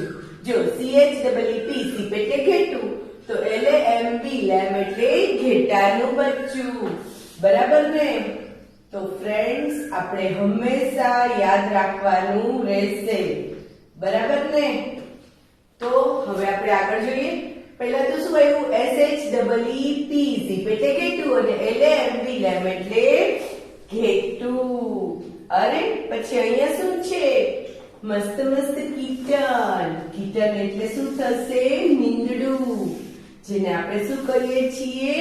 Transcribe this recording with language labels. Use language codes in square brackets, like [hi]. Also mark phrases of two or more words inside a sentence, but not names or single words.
[gu] જો C-H-E-E-P સીપ એટલે ઘેટું. તો L-A-M-B લેમ એટલે ઘેટાનું બચ્ચું. બરાબર ને? તો ફ્રેન્ડ્સ આપણે હંમેશા યાદ રાખવાનું રહેશે. બરાબર ને? તો હવે આપણે આગળ જોઈએ. પહેલા તો શું આવ્યું? S-H-E-E-P સીપ એટલે ઘેટું અને L-A-M-B લેમ એટલે ઘેટું. અરે પછી અહીંયા શું છે? મસ્ત કીટન. કીટન એટલે શું થશે? નીંદડું. જેને આપણે શું કહીએ છીએ?